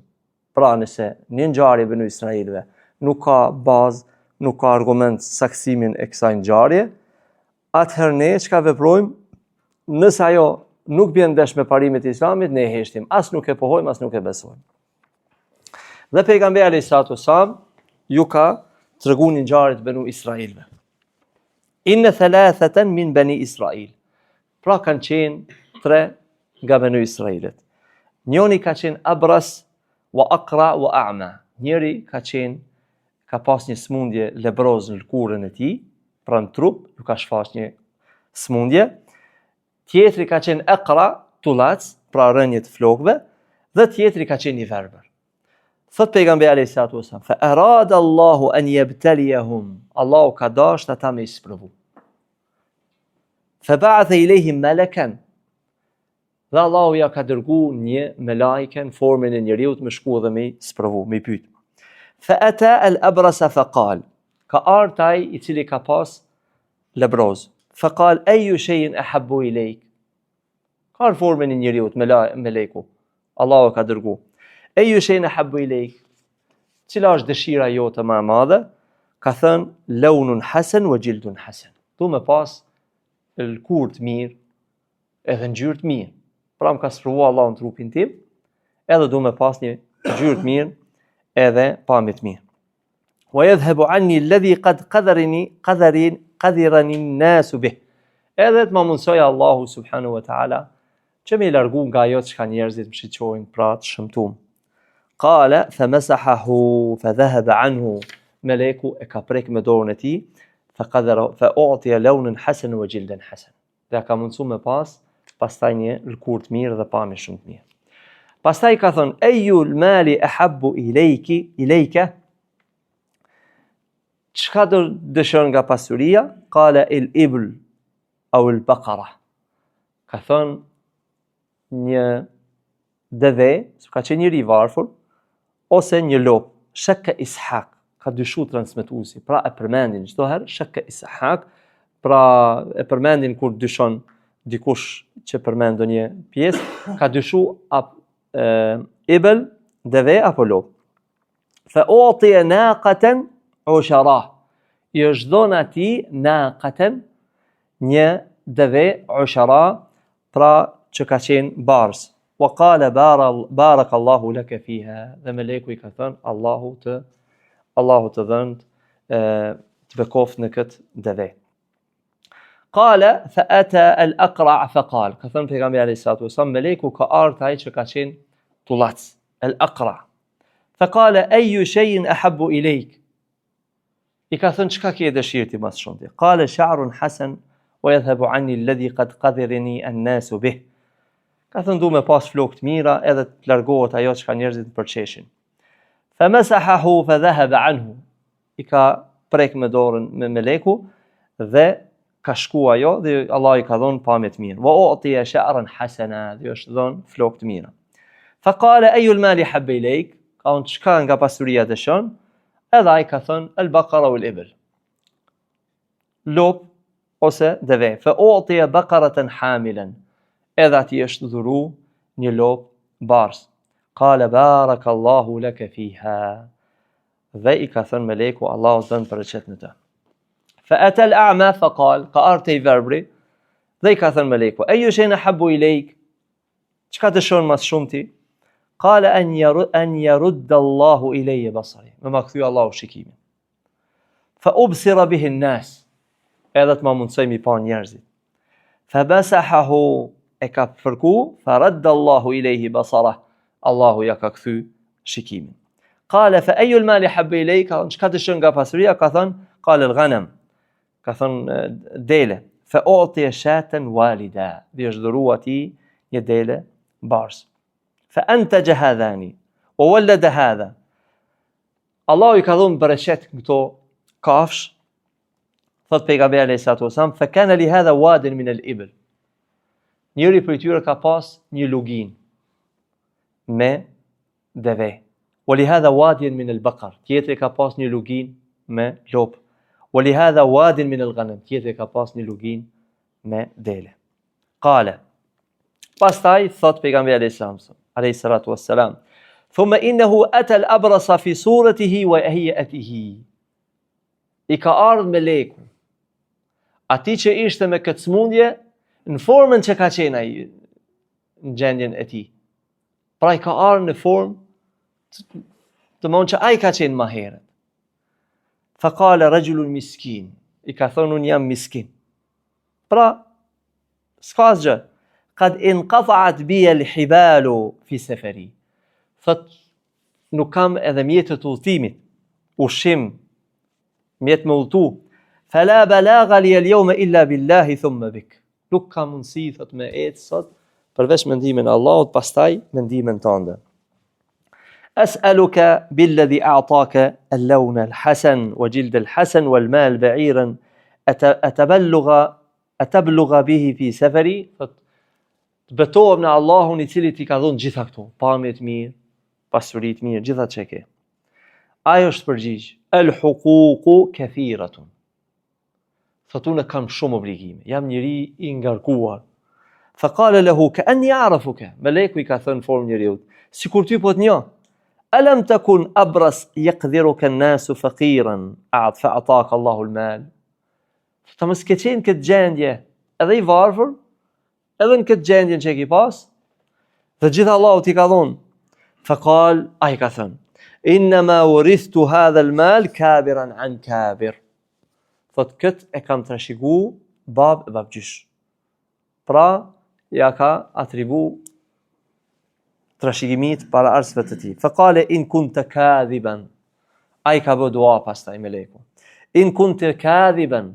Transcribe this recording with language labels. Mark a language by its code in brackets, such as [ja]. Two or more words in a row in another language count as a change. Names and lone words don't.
[sq] Pra nëse një ngjarje Benu Israilëve nuk ka bazë, nuk ka argument saksimin e kësaj ngjarje, atëherë ne çka veprojmë? Nëse ajo nuk bën ndesh me parimet e Islamit, ne heshtim, as nuk e pohojmë, as nuk e besojmë. Dhe pejgamberi [ar] عليه السلام [sq] ju ka treguar një ngjarje të Benu Israilëve. [ar] إن ثلاثة من بني إسرائيل. [sq] Pra kanë qenë 3 nga Benu Israilet. Njëri ka qenë [ar] أبرص وأقرع وأعمى. [sq] Njëri ka pas një smundje lebroz në lkurën e tij, pra në trup, ju ka shfaq një smundje. Tjetri ka qenë Aqra, tullac, pra rënje të flokëve, dhe tjetri ka qenë i verbër. Thot pejgamberi [ar] عليه الصلاة والسلام فأراد الله أن يبتليهم. [sq] Allahu ka dashur ata me isprovu. [ar] فبعث إليهم ملكا. [sq] Dhe Allahu ja ka dërguar një melajken formën e njeriut me shku dhe me isprovu, me pyet. [ar] فأتى الأبرص فقال. [sq] Ka ardhur ai i cili ka pas lebroz. [ar] فقال أي شيء أحب إليك. [sq] Ka formën e njeriut me leku. Allahu ka dërgu. [ar] أي شيء أحب إليك. [sq] Cila është dëshira jote më e madhe? Ka thënë [ar] لون حسن وجلد حسن. [sq] Du me pas lkurë të mirë edhe ngjyrë të mirë. Pra më ka sprovuar Allahu në trupin tim, edhe du me pas një ngjyrë të mirë edhe pamje të mirë. [ar] ويذهب عني الذي قد قدرني الناس به. [sq] Edhe të më mundsoj Allahu [ar] سبحانه وتعالى [sq] që me largu nga ajo që ka njerëzit më shiqojnë pra të shëmtum. [ar] قال فمسحه فذهب عنه. [sq] Meleku e ka prek me dorën e tij, [ar] فأعطي لونا حسنا وجلدا حسنا. [sq] Dhe ka mundsu me pastaj një lkurë të mirë dhe pamje shumë të mirë. Pastaj ka thënë [ar] أي المال أحب إليك. [sq] Çka dëshiron nga pasuria? [ar] قال الإبل أو البقر. [sq] Ka thënë një deve, ka qenë njëri i varfër, ose një lop. Shakka Ishaq, ka dyshu transmetuesi, pra e përmendin çdo herë Shakka Ishaq, pra e përmendin kur dyshon dikush që përmend ndonjë pjesë, ka dyshu ibl, deve apo lop. [ar] فأعطي ناقة عشراء. [sq] I është dhënë atij naqatan një deve ushara, pra që ka qenë bars. [ar] وقال بارك الله لك فيها. [sq] Dhe meleku i ka thënë Allahu të dhënë të bekoft në këtë deve. [ar] قال فأتى الأقرع فقال. [sq] Ka thënë pejgamberi [ar] عليه الصلاة والسلام, [sq] meleku ka ardhur ai që ka qenë tullac, [ar] الأقرع'. فقال أي شيء أحب إليك. [sq] I ka thënë çka ke dëshirë ti më shumë ti? [ar] قال شعر حسن ويذهب عني الذي قد قذرني الناس به. [sq] Ka thënë du me pas flokë të mira edhe të largohet ajo që ka njerëzit në përqeshin. [ar] فمسحه فذهب عنه. [sq] I ka prek me dorën me meleku dhe ka shku ajo dhe Allah i ka dhënë pamje të mirë. [ar] وأعطي شعرا حسنا, [sq] dhe është dhënë flokë të mira. [ar] فقال أي المال أحب إليك. [sq] Ka unë çka nga pasuria dëshon? Edhe ai ka thënë [ar] البقر والإبل. [sq] Lop ose deve. [ar] فأعطي بقرة حاملا. [sq] Edhe ati është dhuru një lop bars. [ar] قال بارك الله لك فيها. [sq] Dhe i ka thënë meleku Allahu të dhënë përqet në të. [ar] فأتى الأعمى فقال, [sq] ka ardhur i verbri dhe i ka thënë meleku [ar] أي شيء أحب إليك. [sq] Çka dëshon më shumë ti? [ar] قال أن يرد الله إلي بصري. [sq] Më kthy Allahu shikimin. [ar] فأبصر به الناس, [sq] edhe të ma mundsoj mi pa njerëzit. Fa basahahu, e ka fërku, [ar] فرد الله إليه بصره, [sq] Allahu ja ka kthy shikimin. [ar] قال فأي المال أحب إليك, [sq] çka dëshon nga pasuria? Ka thënë, [ar] قال الغنم, [sq] ka thënë dele. [ar] فأعطي شاة والدا, [sq] dhe është dhurua ti një dele bars. [ar] فأنتج هذان وولد هذا, [sq] Allahu i ka dhënë bereqet këto kafsh. Thot pejgamberi [ar] عليه الصلاة والسلام فكان لهذا واد من الإبل, [sq] njëri prej tyre ka pas një lugin me deve. [ar] ولهذا وادي من البقر, [sq] tjetri ka pas një lugin me lop. [ar] ولهذا واد من الغنم, [sq] tjetri ka pas një lugin me dele. [ar] قال, [sq] pastaj thot pejgamberi [ar] عليه الصلاة والسلام, ثم إنه أتى الأبرص في صورته وهيئته, [sq] i ka ardhur me leku ati që ishte me këtë smundje në formën që ka qenë ai në gjendjen e tij. Pra i ka ardhur në formë të mund që ai ka qenë më herët. [ar] فقال رجل مسكين, [sq] i ka thonë unë jam miskin. Pra, s'ka asgjë. [ar] قد انقطعت بي الحبال في سفري. [sq] Thot, nuk kam edhe mjetët udhëtimit, ushqim, mjet me udhëtu. [ar] فلا بلاغ لي اليوم إلا بالله ثم بك. [sq] Nuk kam mundësi, thot, me ecë sot, përveç mendimin e Allahut, pastaj mendimin tënde. [ar] أسألك بالذي أعطاك اللون الحسن وجلد الحسن والمال بعيرا أتبلغ به في سفري. [sq] Betohem në Allahun i cili ti ka dhënë gjitha këto, pamje të mirë, pasuri të mirë, gjitha që ke. Ajo është përgjigj, [ar] الحقوق كثيرة. [sq] Thot unë kam shumë obligime, jam njëri i ngarkuar. [ar] فقال له كأني أعرفك, [sq] meleku i ka thënë formë njeriut, sikur ty po të njoh. [ar] ألم تكن أبرص يقدرك الناس فقيرا فأعطاك الله المال. [sq] Ta mos ke qenë këtë gjendje edhe i varfër, edhe në këtë gjendjen që e ki pas, dhe gjitha Allahu t'i ka dhonë. Faqal, a i ka thënë, [ar] إنما ورثت هذا المال كابرا عن كابر. [sq] Thot këtë e kam trashëgu bab e babgjysh. Pra, ja ka atribu trashëgimit para arsëve të tij. [ar] فقال إن كنت كاذبا. [sq] Ai ka bë dua pastaj me leku. [ar] إن كنت كاذبا.